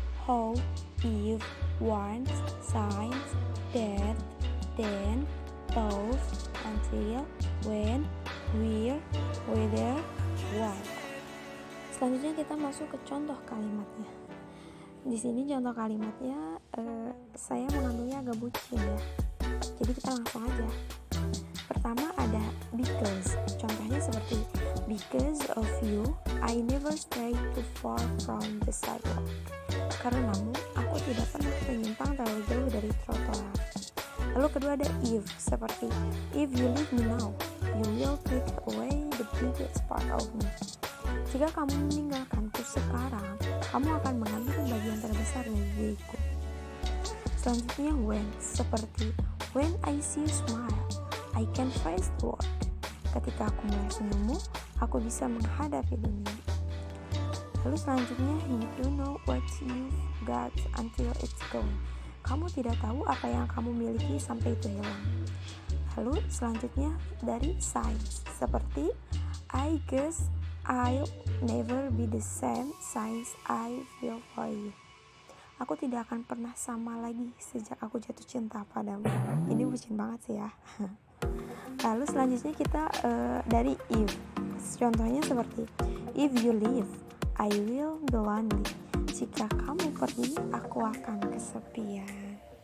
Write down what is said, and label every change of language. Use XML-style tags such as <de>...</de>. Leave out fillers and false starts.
<en>how, if, once, since, that, then, those, until, when, where, whether, why.</en> <id>Selanjutnya kita masuk ke contoh kalimatnya. Di sini contoh kalimatnya saya mengambilnya agak bucin ya. Jadi kita langsung aja. Pertama ada because. Contohnya seperti</id> <en>because of you, I never stray too far from the sidewalk.</en> <id>Karenamu, aku tidak pernah menyimpang terlalu jauh dari trotoar. Lalu kedua ada if, seperti</id> <en>if you leave me now, you will take away the biggest part of me.</en> <id>Jika kamu meninggalkanku sekarang, kamu akan mengambil bagian terbesar dari diriku. Selanjutnya when, seperti</id> <en>when I see you smile, I can face the world.</en> <id>Ketika aku melihat senyummu, aku bisa menghadapi dunia. Lalu selanjutnya</id> <en>you don't know what you've got until it's gone.</en> <id>Kamu tidak tahu apa yang kamu miliki sampai itu hilang. Lalu selanjutnya dari since, seperti</id> <en>I guess I'll never be the same since I feel for you.</en> <id>Aku tidak akan pernah sama lagi sejak aku jatuh cinta padamu. Ini bucin banget sih ya. Lalu selanjutnya kita dari if. Contohnya seperti</id> <en>if you leave, I will be lonely.</en> <id>Jika kamu pergi, aku akan kesepian.</id>